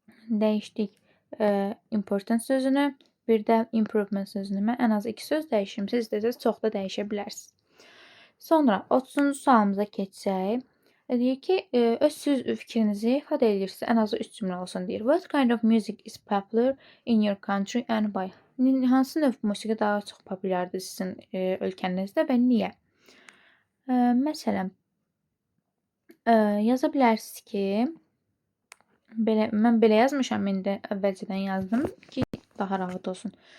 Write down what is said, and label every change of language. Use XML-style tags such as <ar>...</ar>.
<az>Dəyişdik important sözünü, bir də improvement sözünü. Mən ən az 2 söz dəyişim. Siz istəsəz çox da dəyişə bilərsiniz. Sonra 30-cu sualımıza keçsək. Deyir ki, öz söz fikrinizi ifadə edirsiniz. Ən azı 3 cümlə olsun deyir.</az> <en>What kind of music is popular in your country and why?</en> <az>Hansı növ musiqi daha çox populyardır sizin ölkənizdə və niyə? Məsələn, yaza bilərsiniz ki, mən belə yazmışam, indi əvvəlcədən yazdım ki, daha rahat olsun.</az>